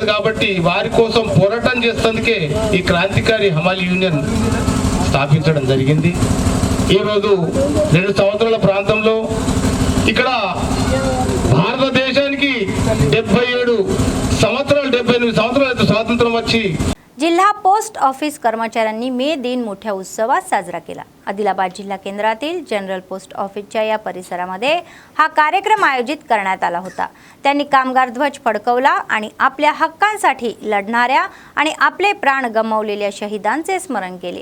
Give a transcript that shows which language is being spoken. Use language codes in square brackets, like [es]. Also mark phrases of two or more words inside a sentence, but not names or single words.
[te] కాబట్టి వారి కోసం పోరాటం చేసేందుకే ఈ క్రాంతికారి హమాలీ యూనియన్ స్థాపించడం జరిగింది. ఈరోజు 2 సంవత్సరాల ప్రాంతంలో ఇక్కడ భారతదేశానికి 77 సంవత్సరాలు, 78 సంవత్సరాలు స్వాతంత్రం వచ్చి [mr] जिल्हा पोस्ट ऑफिस कर्मचाऱ्यांनी मे दिन मोठ्या उत्सवात साजरा केला. आदिलाबाद जिल्हा केंद्रातील जनरल पोस्ट ऑफिसच्या या परिसरामध्ये हा कार्यक्रम आयोजित करण्यात आला होता. त्यांनी कामगार ध्वज फडकवला आणि आपल्या हक्कांसाठी लढणाऱ्या आणि आपले प्राण गमावलेल्या शहीदांचे स्मरण केले.